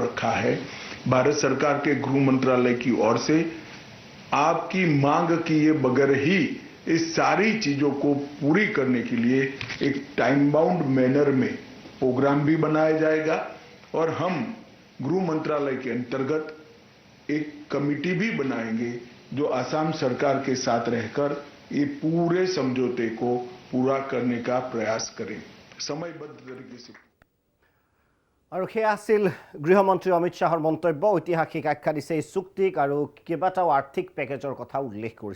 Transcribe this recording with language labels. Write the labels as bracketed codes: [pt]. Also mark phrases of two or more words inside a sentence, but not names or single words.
[hi] रखा है, भारत सरकार के गृह मंत्रालय की ओर से आपकी मांग किए बगैर ही इस सारी चीजों को पूरी करने के लिए एक [en] time bound manner [hi] में प्रोग्राम भी बनाया जाएगा और हम गृह मंत्रालय के अंतर्गत एक कमिटी भी बनाएंगे जो असम सरकार के साथ रहकर ये पूरे समझौते को पूरा करने का प्रयास करें समयबद्ध तरीके से। [as] और সেয়া আছিল গৃহমন্ত্ৰী অমিত শাহৰ মন্তব্য। ঐতিহাসিক আখ্যা দিছে এই চুক্তিক আৰু কেইবাটাও আৰ্থিক পেকেজৰ কথা উল্লেখ কৰিছে।